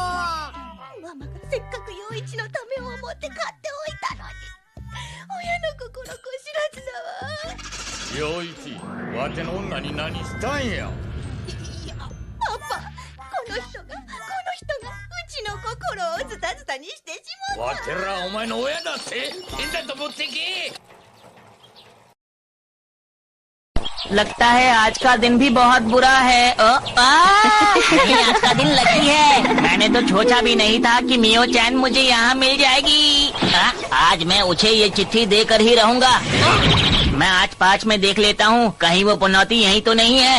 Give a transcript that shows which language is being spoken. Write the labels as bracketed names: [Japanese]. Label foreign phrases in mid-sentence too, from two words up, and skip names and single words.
[Japanese] ママがせっかく陽一のためを思って買っておいたのに、親の心こ知らずだわ。陽一、わての女に何したんや。いや、パパ、この人がうちの心をズタズタにしてしまう。わてらお前の親だって。ペンダント持ってけ。 [Hindi] लगता है आज का दिन भी बहुत बुरा है। आज का दिन लकी है। मैंने तो सोचा भी नहीं था कि मियो चैन मुझे यहाँ मिल जाएगी। आज मैं उसे ये चिट्ठी देकर ही रहूंगा। मैं आज 5 में देख लेता हूँ, कहीं वो पनौती यहीं तो नहीं है।